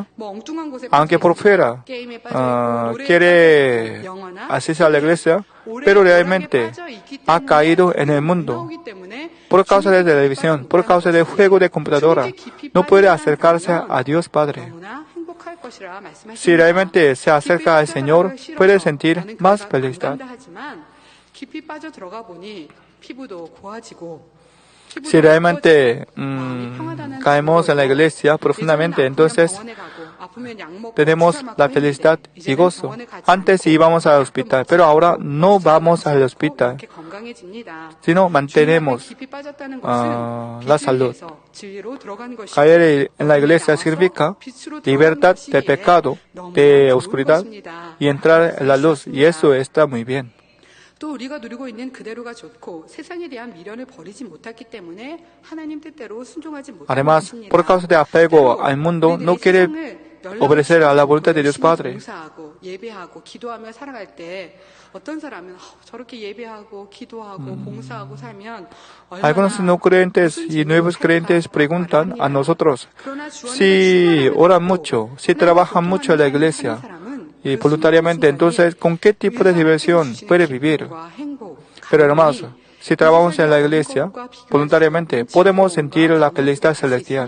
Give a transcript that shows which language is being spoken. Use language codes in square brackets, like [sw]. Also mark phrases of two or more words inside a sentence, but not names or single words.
[es] Aunque por fuera quiere asistir a la iglesia, pero realmente ha caído en el mundo. Por causa de televisión, por causa del juego de computadora, no puede acercarse a Dios Padre. [ko] 것이라 말씀하십니다. [es] Si realmente se acerca al Señor, puede sentir más felicidad. [ko] 하지만 깊이 빠져 들어가 보니 피부도 고와지고 [es] Si realmente caemos en la iglesia profundamente, entonces tenemos la felicidad y gozo. Antes íbamos al hospital, pero ahora no vamos al hospital, sino mantenemos la salud. Caer en la iglesia significa libertad de pecado, de oscuridad, y entrar en la luz, y eso está muy bien. [ko] 또 우리가 누리고 있는 그대로가 좋고 세상에 대한 미련을 버리지 못했기 때문에 하나님 뜻대로 순종하지 못하는 [es] Además, [ko] 것입니다. [es] por causa de apego al mundo, no quiere obedecer a la voluntad de Dios Padre. [ko] 봉사하고 예배하고 기도하며 살아갈 때 어떤 사람은 저렇게 예배하고 기도하고 봉사하고 살면 [es] Algunos no creyentes y nuevos creyentes preguntan a nosotros si oran mucho, si trabajan mucho en la iglesia y voluntariamente, entonces, ¿con qué tipo de diversión puede vivir? Pero hermanos, si trabajamos en la iglesia voluntariamente, podemos sentir la felicidad celestial.